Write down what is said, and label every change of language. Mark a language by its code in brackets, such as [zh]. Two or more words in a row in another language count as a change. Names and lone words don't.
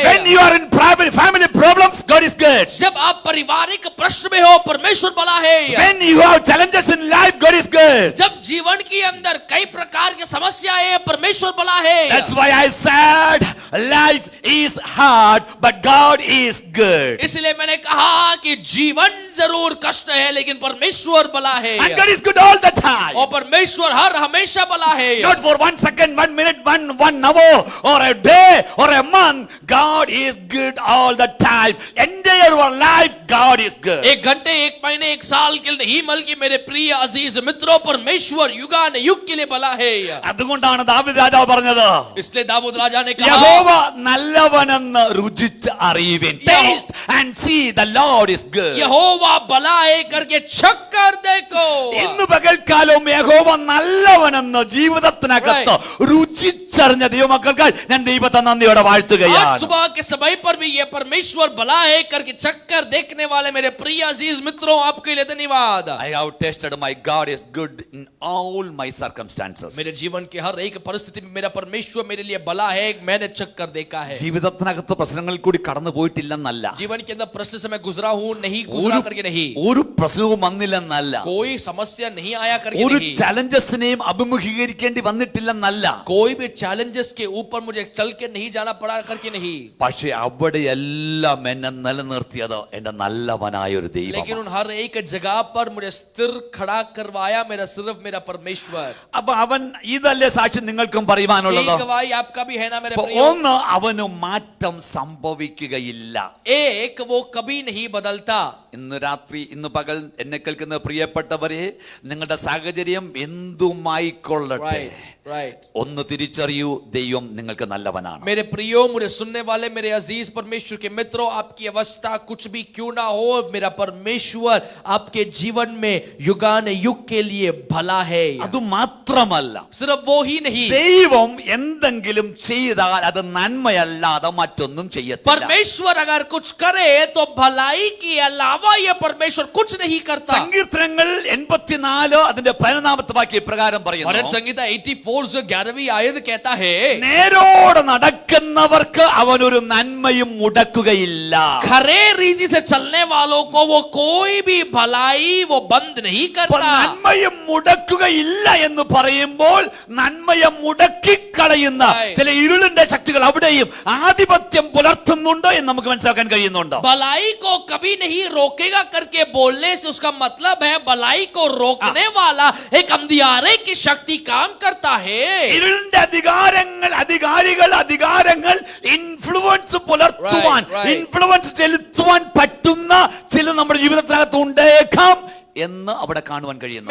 [en] When you are in family problems, God is good. [hi] जब आप पारिवारिक प्रश्न में हो परमेश्वर भला है. [en] When you have challenges in life, God is good. [hi] जब जीवन के अंदर कई प्रकार की समस्याएं हैं परमेश्वर भला है. [en] That's why I said life is hard, but God is good. [hi] इसलिए मैंने कहा कि जीवन जरूर कष्ट है लेकिन परमेश्वर भला है. [en] And God is good all the time. [hi] और परमेश्वर हर हमेशा भला है. [en] Not for 1 second, 1 minute, one hour, or a day, or a month. God is good all the time. Entire your life, God is good. [hi] एक घंटे, एक महीने, एक साल के लिए नहीं बल्कि मेरे प्रिय अजीज मित्रों परमेश्वर युगान युग के लिए भला है. [ml] അതുകൊണ്ടാണ് ദാവീദ് രാജാവ് പറഞ്ഞത്, [hi] इसलिए दाऊद राजा ने कहा, [ml] യഹോവ നല്ലവനെന്ന് രുചിച്ച് അറിയുവിൻ. [en] Taste and see the Lord is good. [hi] यहोवा भला है करके चख कर देखो. [ml] ഇന്ന് പകൽക്കാലവും യഹോവ നല്ലവനെന്ന് ജീവിതത്തിനകത്ത് രുചിച്ചറിഞ്ഞ ദൈവമക്കൾക്കായി ഞാൻ ദൈവത്തെ നന്ദിയോടെ [hi] आज [ml] വാഴ്ത്തുകയാണ്. [hi] सुबह के समय पर भी ये परमेश्वर भला है करके चक्कर देखने वाले मेरे प्रिय अजीज मित्रों आपके लिए धन्यवाद. [en] I have tasted my God is good in all my circumstances. [hi] मेरे जीवन के हर एक परिस्थिति में मेरा परमेश्वर मेरे लिए भला है, मैंने चक्कर देखा है. [ml] ജീവിതത്തിനകത്ത് പ്രശ്നങ്ങളിൽ കൂടി കടന്നു പോയിട്ടില്ലെന്നല്ല, [hi] जीवन के अंदर प्रश्न से मैं गुजरा हूं, नहीं गुजरा करके नहीं, [ml] ഒരു പ്രശ്നവും വന്നില്ലെന്നല്ല, [hi] कोई समस्या नहीं आया करके [ml] ഒരു [hi] नहीं, [ml] ചലഞ്ചസിനെയും അഭിമുഖീകരിക്കേണ്ടി വന്നിട്ടില്ലെന്നല്ല, [hi] कोई भी चैलेंजेस के ऊपर मुझे चल के नहीं जाना पड़ा करके नहीं, [ml] പക്ഷെ അവിടെയെല്ലാം എന്നെ നിലനിർത്തിയത് എന്റെ നല്ലവനായ ഒരു [hi] लेकिन [ml] ദൈവം. [hi] उन हर एक जगह पर मुझे स्थिर खड़ा करवाया मेरा सिर्फ मेरा परमेश्वर. [ml] അപ്പൊ അവൻ ഇതല്ലേ സാക്ഷ്യം നിങ്ങൾക്കും പറയുവാനുള്ളത്. [hi] एक गवाही आपका भी है ना मेरे [ml] അപ്പൊ [hi] प्रियो. [ml] ഒന്ന്, അവന് മാറ്റം സംഭവിക്കുകയില്ല. [hi] एक वो कभी नहीं बदलता. [ml] ഇന്ന് രാത്രി, ഇന്ന് പകൽ എന്നെ കേൾക്കുന്ന പ്രിയപ്പെട്ടവരെ, നിങ്ങളുടെ സാഹചര്യം എന്തുമായിക്കൊള്ളട്ടെ, [en] Right. [ml] ഒന്ന് തിരിച്ചറിയൂ, ദൈവം നിങ്ങൾക്ക് നല്ലവനാണ്. [hi] मेरे प्रियो, मुझे सुनने वाले मेरे अजीज परमेश्वर के मित्रों, आपकी अवस्था कुछ भी क्यों ना हो, मेरा परमेश्वर आपके जीवन में युगान युग के लिए भला है. [ml] അത് മാത്രമല്ല, [hi] सिर्फ वो ही नहीं, [ml] ദൈവം എന്തെങ്കിലും ചെയ്താൽ അത് നന്മയല്ലാതെ മറ്റൊന്നും ചെയ്യത്തില്ല. [hi] परमेश्वर अगर कुछ करे तो भलाई के अलावा ये परमेश्वर कुछ नहीं करता. [ml] സങ്കീർത്തനങ്ങൾ 84 അതിന്റെ 15ാമത്തെ വാക്യം പ്രകാരം [hi] भजन [ml] പറയുന്നു, [hi] संहिता 84 जो 11वीं आयत कहता है, [ml] നേരോടെ നടക്കുന്നവർക്ക് അവനൊരു നന്മയും മുടക്കുകയില്ല. [hi] खरे रीति से चलने वालों को वो कोई भी भलाई वो बंद नहीं [ml] അപ്പൊ [hi] करता. [ml] നന്മയും മുടക്കുകയില്ല എന്ന് പറയുമ്പോൾ നന്മയെ മുടക്കിക്കളയുന്ന ചില ഇരുളിന്റെ ശക്തികൾ അവിടെയും ആധിപത്യം പുലർത്തുന്നുണ്ട് എന്ന് നമുക്ക് മനസ്സിലാക്കാൻ കഴിയുന്നുണ്ട്. [hi] भलाई को कभी नहीं रोकेगा करके बोलने से उसका मतलब है भलाई को रोकने वाला एक अंधियारे की शक्ति काम करता है. [ml] ഇരുളിന്റെ അധികാരങ്ങൾ ഇൻഫ്ലുവൻസ് പുലർത്തുവാൻ, ഇൻഫ്ലുവൻസ് ചെലുത്തുവാൻ പറ്റുന്ന ചില നമ്മുടെ ജീവിതത്തിനകത്ത് ഉണ്ടേക്കാം എന്ന് അവിടെ കാണുവാൻ കഴിയുന്നു.